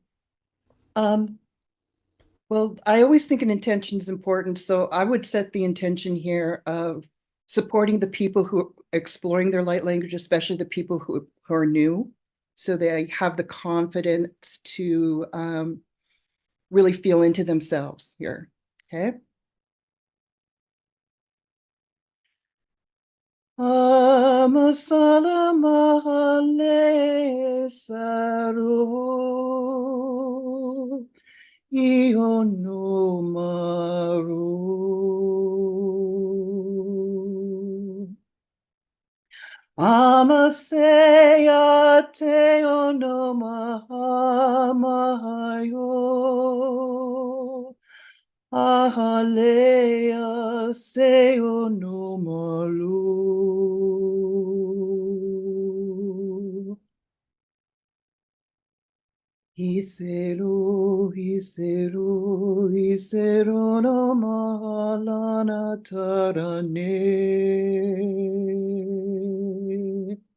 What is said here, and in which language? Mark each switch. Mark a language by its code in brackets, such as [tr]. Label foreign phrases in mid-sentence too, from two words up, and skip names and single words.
[en] Um, well, I always think an intention is important, so I would set the intention here of supporting the people who are exploring their light language, especially the people who are new, so they have the confidence to really feel into themselves here. Okay. Amasala mahale saru io no maru. Amaseya te ono mahamayo. Ahalea se ono malu. Hiseru no mahalana tarane.